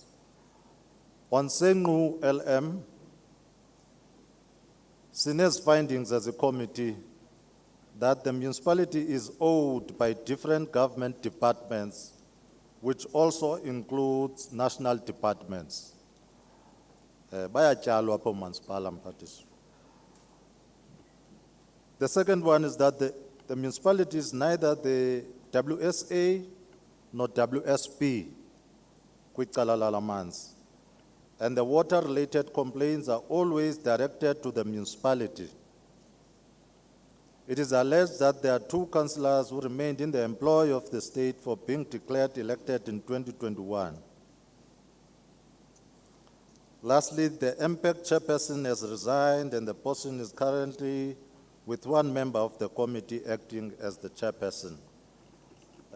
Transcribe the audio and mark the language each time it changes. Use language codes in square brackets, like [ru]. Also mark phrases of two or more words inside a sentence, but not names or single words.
[en] On Sengu LM, Sine's findings as a committee that the municipality is owed by different government departments, which also includes national departments. [xh] Bayatyalwa apho [en] municipal mphathiswa. The second one is that the municipality is neither the WSA nor WSP [xh] kwicala lamanzi, [en] and the water-related complaints are always directed to the municipality. It is alleged that there are 2 councillors who remained in the employ of the state for being declared elected in 2021. Lastly, the MPEC chairperson has resigned and the person is currently with 1 member of the committee acting as the chairperson.